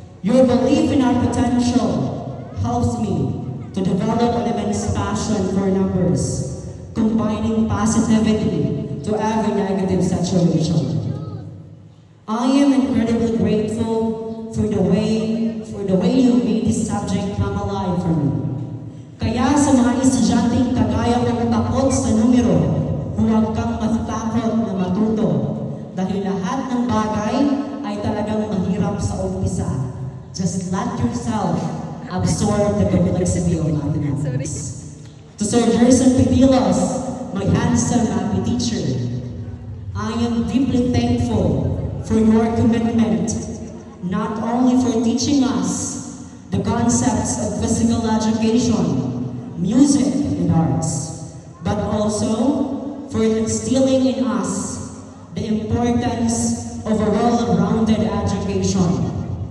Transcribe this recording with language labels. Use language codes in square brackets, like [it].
[en] Your belief in our potential helps me to develop an immense passion for numbers, combining positivity to every negative situation. I am incredibly grateful for the way you made this subject come alive for me. [tl] Kaya sa mga estudyanteng kagaya kong takot sa numero, huwag kang matakot na matuto. Dahil lahat ng bagay ay talagang mahirap sa umpisa. [en] Just let yourself absorb the complexity of mathematics. To Sir Gerson Pedilos, my handsome happy teacher, I am deeply thankful for your commitment, not only for teaching us the concepts of physical education, music, and arts, but also for instilling in us the importance of a well-rounded education.